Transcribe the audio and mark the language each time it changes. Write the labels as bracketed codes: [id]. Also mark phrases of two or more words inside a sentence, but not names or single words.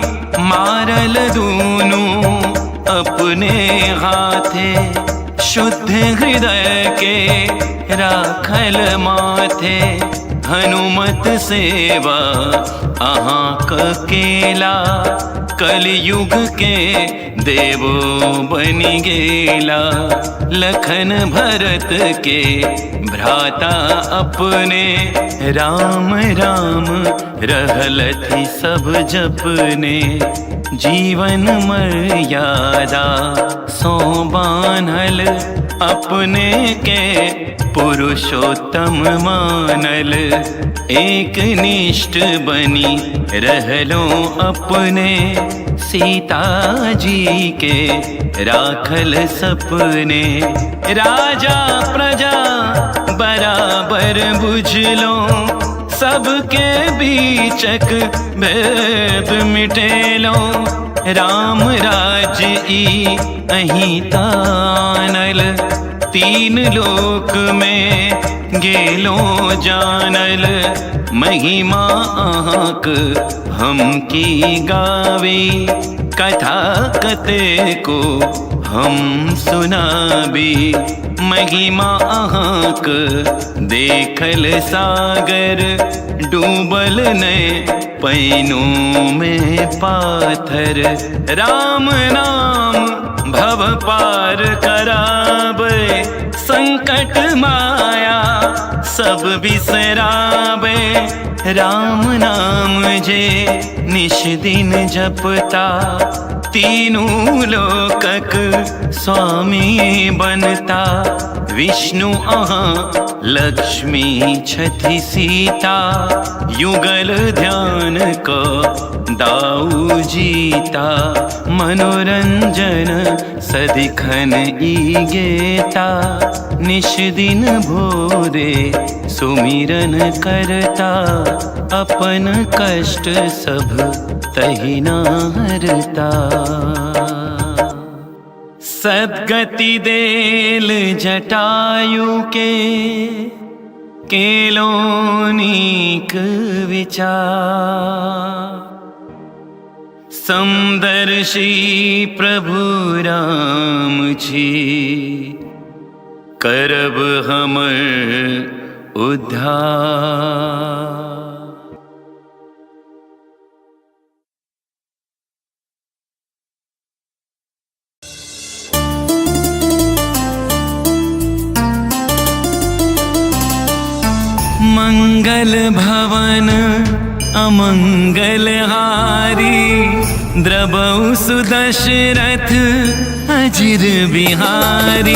[mai] मारल दूनु अपने हाथे, शुद्ध हृदय के राखल माथे। हनुमत सेवा आहाँ केला, कलयुग के देवो बनि गेला। लखन भरत के भ्राता अपने, राम राम रहलथि सब जपने। जीवन मर्यादा सो बान्हल, अपने के पुरुषोत्तम मानल। एक निष्ठ बनी रहलो अपने, सीता जी के राखल सपने। राजा प्रजा बराबर बुझलो, सबके बीचक भेद मिटेलो। राम राज्य ई अहीं तानल, तीन लोक में गेलो जानल, महिमा अहाँक हम की गावी। कथा कते को हम सुनाबी, महिमा अहाँक देखल सागर। डूबल ने पैनों में पाथर, राम नाम भव पार कराबे। संकट माया सब बिसराबे, राम नाम जे निश दिन जपता। तीनों लोकक स्वामी बनता, विष्णु अहाँ लक्ष्मी छथि सीता। युगल ध्यान को दाऊ जीता, मनोरंजन सदिखन ई गेता। निश दिन भोरे सुमिरन करता, अपन कष्ट सब तहिना हरता। सद्गति देल जटायु के, केलो नीक विचार। समदर्शी प्रभु राम छी, करब हमर उद्धार। [awa] मंगल भवन अमंगल हारी, द्रबहु सुदशरथ अजिर बिहारी।